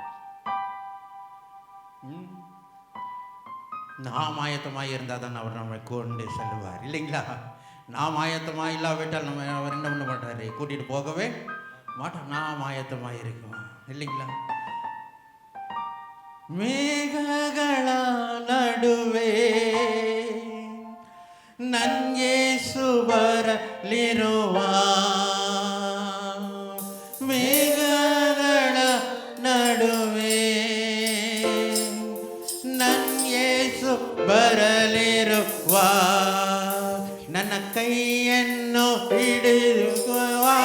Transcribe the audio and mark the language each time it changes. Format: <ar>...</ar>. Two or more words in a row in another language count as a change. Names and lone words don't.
<ta>நாம் ஆயத்தமாக இருந்தால் தான் அவர் நம்மை கொண்டு செல்வார், இல்லைங்களா? நாம் ஆயத்தமாக இல்லாவிட்டால் நம்ம அவர் என்ன பண்ண மாட்டார்? கூட்டிகிட்டு போகவே மாட்டோம். நாம் ஆயத்தமாக இருக்கோம், இல்லைங்களா?</ta> <kn>மேகಗಳ ನಡುವೆ ನನ್ಯೇಸು ಬರಲಿರುವ, ಮೇಘಗಳ ನಡುವೆ ನನ್ಯೇಸು ಬರಲಿರುವ, ನನ್ನ ಕೈಯನ್ನು ಹಿಡಿಯುವ,</kn>